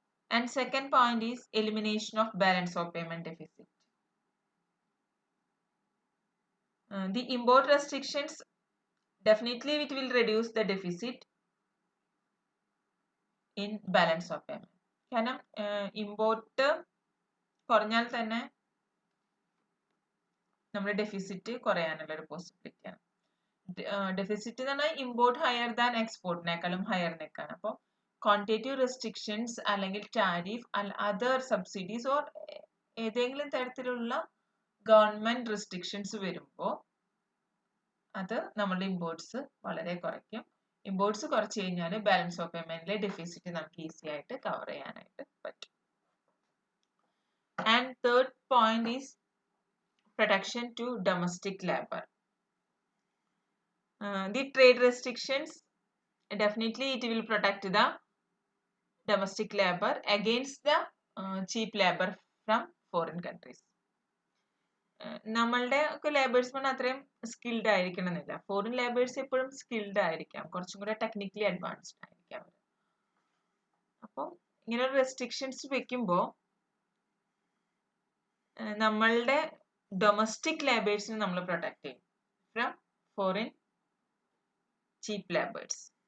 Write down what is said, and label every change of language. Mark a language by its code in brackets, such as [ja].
[en] And second point is elimination of balance of payment deficit. The import restrictions definitely it will reduce the deficit in balance of payment. [ml] കാരണം import കുറഞ്ഞാൽ തന്നെ നമ്മുടെ deficit കുറയാനുള്ള ഒരു പോസിബിലിറ്റിയാണ്. Deficit എന്ന് പറഞ്ഞാൽ import higher than എക്സ്പോർട്ടിനേക്കാളും higher നിൽക്കാണ്. അപ്പോൾ ക്വാണ്ടിറ്റേറ്റീവ് റെസ്ട്രിക്ഷൻസ് അല്ലെങ്കിൽ ടാരിഫ് അതർ സബ്സിഡീസ് ഓർ ഏതെങ്കിലും തരത്തിലുള്ള ഗവൺമെന്റ് റെസ്ട്രിക്ഷൻസ് വരുമ്പോൾ അത് നമ്മളുടെ ഇമ്പോർട്ട്സ് വളരെ കുറയ്ക്കും. ഇമ്പോർട്ട്സ് കുറച്ച് കഴിഞ്ഞാൽ ബാലൻസ് ഓഫ് പേയ്മെന്റിലെ ഡെഫിസിറ്റ് നമുക്ക് ഈസി ആയിട്ട് കവർ ചെയ്യാനായിട്ട് പറ്റും. [en] And third point is protection to domestic labor. The trade restrictions definitely it will protect the domestic labor against the cheap labor from foreign countries. [ml] നമ്മളുടെ ഒക്കെ ലേബേഴ്സ്മാൻ അത്രയും skilled ആയിരിക്കണം എന്നില്ല. Foreign labours എപ്പോഴും സ്കിൽഡ് ആയിരിക്കാം, കുറച്ചും കൂടെ ടെക്നിക്കലി അഡ്വാൻസ്ഡ് ആയിരിക്കാം അവർ. അപ്പോൾ ഇങ്ങനെ റെസ്ട്രിക്ഷൻസ് വെക്കുമ്പോൾ നമ്മളുടെ ഡൊമസ്റ്റിക് ലേബേഴ്സിനെ നമ്മൾ പ്രൊട്ടക്ട് ചെയ്യും [en] From foreign cheap labours.